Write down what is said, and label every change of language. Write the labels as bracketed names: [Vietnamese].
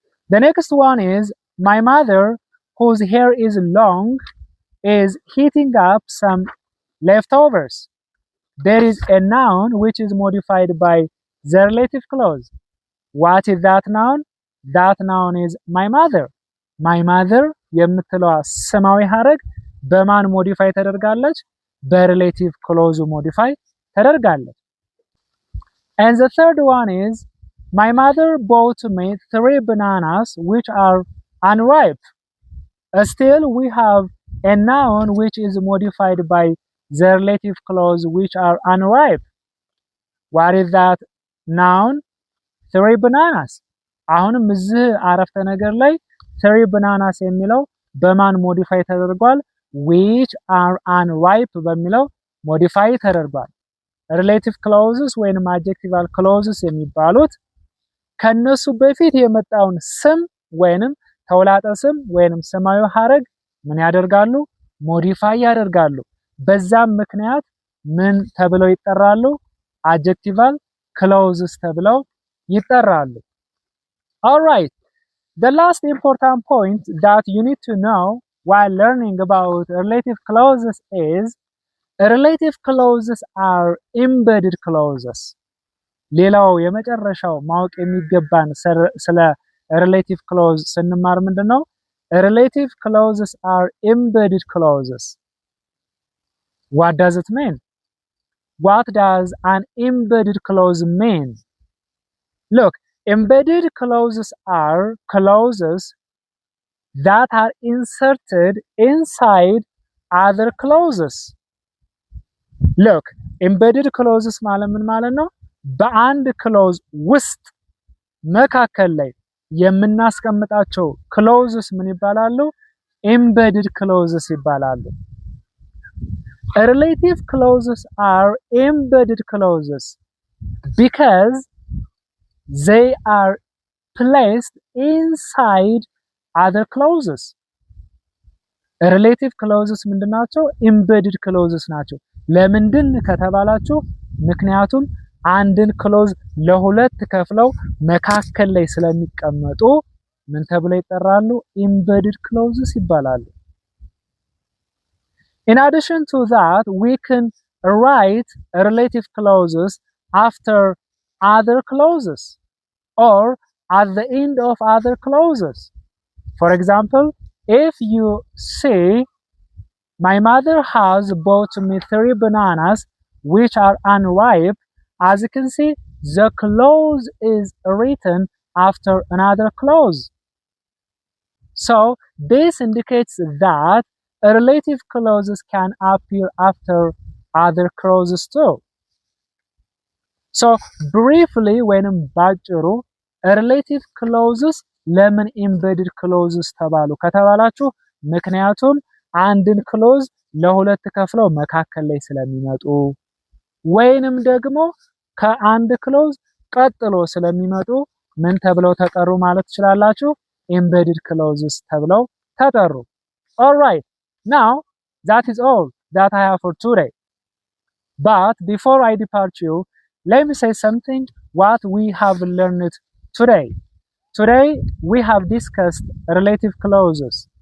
[English] The next one is my mother, whose hair is long, is heating up some leftovers. There is a noun which is modified by the relative clause. What is that noun? That noun is my mother. [Amharic] My mother የምትለዋ ስማዊ ሐረግ በማን ሞዲፋይ ተደርጋለች? በሪሌቲቭ ክሎዙ ሞዲፋይ ተደርጋለች። [English] And the third one is my mother bought me 3 bananas which are unripe. Still we have a noun which is modified by the relative clause which are unripe. What is that noun? 3 bananas. [Amharic] አሁንም እዚህ አረፍተ ነገር ላይ 3 bananas የሚለው በማን ሞዲፋይ ተደርጓል? [English] which are unripe [Amharic] በሚለው ሞዲፋይ ተደርጓል። relative clauses ወይንም adjectival clauses የሚባሉት ከነሱ በፊት የመጣውን ስም ወይንም ተውላጠ ስም ወይንም ስማዊ ሐረግ ምን ያደርጋሉ? ሞዲፋይ ያደርጋሉ። በዛም ምክንያት ምን ተብለው ይጠራሉ? adjectival clauses ተብለው ይጠራሉ። [English] All right, the last important point that you need to know while learning about relative clauses is relative clauses are embedded clauses. [Amharic] ሌላው የመጨረሻው ማወቅ የሚገባን ስለ relative clause ስንማር ምንድነው? [English] relative clauses are embedded clauses. What does it mean? What does an embedded clause mean? Look, embedded clauses are clauses that are inserted inside other clauses. [Amharic] Look, embedded clauses ማለት ምን ማለት ነው? በአንድ ክሎዝ ውስጥ መካከል ላይ የምናስቀምጣቸው clauses ምን ይባላሉ? embedded clauses ይባላሉ። [English] Relative clauses are embedded clauses because they are placed inside other clauses. [Amharic] relative clauses ምንድናቸው? embedded clauses ናቸው። ለምንድን ከተባላችሁ ምክንያቱም አንድን ክሎዝ ለሁለት ከፍለው መካከል ላይ ስለሚቀመጡ ምን ተብለው ይጠራሉ? embedded clauses ይባላሉ። [English] In addition to that, we can write relative clauses after other clauses or at the end of other clauses. For example, if you say my mother has bought me 3 bananas which are unripe, as you can see, the clause is written after another clause. So this indicates that relative clauses can appear after other clauses too. So briefly, [Amharic] ወይንም ባጭሩ relative clauses ለምን embedded clauses ተባሉ ከተባላችሁ ምክንያቱም አንድን ክሎዝ ለሁለት ከፍለው መካከል ላይ ስለሚመጡ ወይንም ደግሞ ከአንድ ክሎዝ ቀጥሎ ስለሚመጡ ምን ተብለው ተጠሩ ማለት ትችላላችሁ? embedded clauses ተብለው ተጠሩ። [English] All right, now that is all that I have for today. But before I depart you, let me say something what we have learned today. Today we have discussed relative clauses.